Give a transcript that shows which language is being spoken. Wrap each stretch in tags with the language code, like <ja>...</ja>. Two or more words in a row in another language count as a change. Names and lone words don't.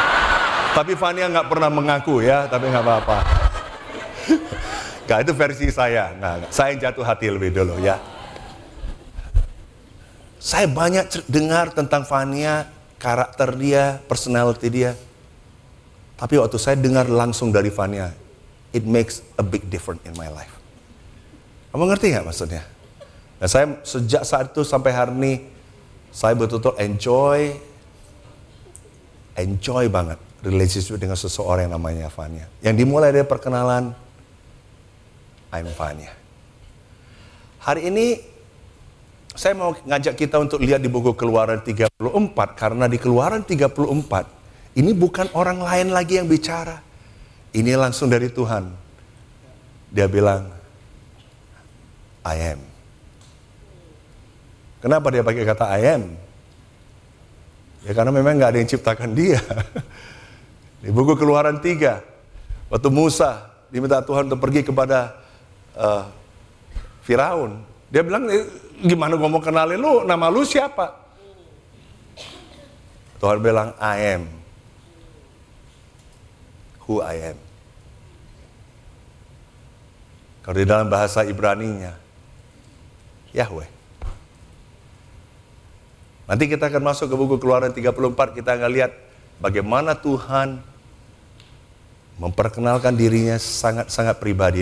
<id>Tapi Fania nggak pernah mengaku ya, tapi nggak apa-apa. Nggak, itu versi saya. Nggak. Saya yang jatuh hati lebih dulu ya. Saya banyak dengar tentang Fania, karakter dia, personality dia. Tapi waktu saya dengar langsung dari Fania,</id> <en>it makes a big difference in my life.</en> <id>Kamu ngerti nggak maksudnya? Nah, saya sejak saat itu sampai hari ini, saya betul-betul enjoy banget relationship dengan seseorang yang namanya Fania. Yang dimulai dari perkenalan, I'm Fania. Hari ini, saya mau ngajak kita untuk lihat di buku Keluaran 34, karena di Keluaran 34, ini bukan orang lain lagi yang bicara. Ini langsung dari Tuhan. Dia bilang,</id> <en>I am.</en> <id>Kenapa dia pakai kata</id> <en>I am?</en> <id>Ya karena memang nggak ada yang ciptakan dia. Di buku Keluaran 3, waktu Musa diminta Tuhan untuk pergi kepada Firaun, dia bilang, gimana gue mau kenalin lu, nama lu siapa? Tuhan bilang,</id> <en>I am who I am.</en> <id>Kalau di dalam bahasa Ibraninya, Yahweh. Nanti kita akan masuk ke buku Keluaran 34, kita akan lihat bagaimana Tuhan memperkenalkan dirinya sangat-sangat pribadi.</id>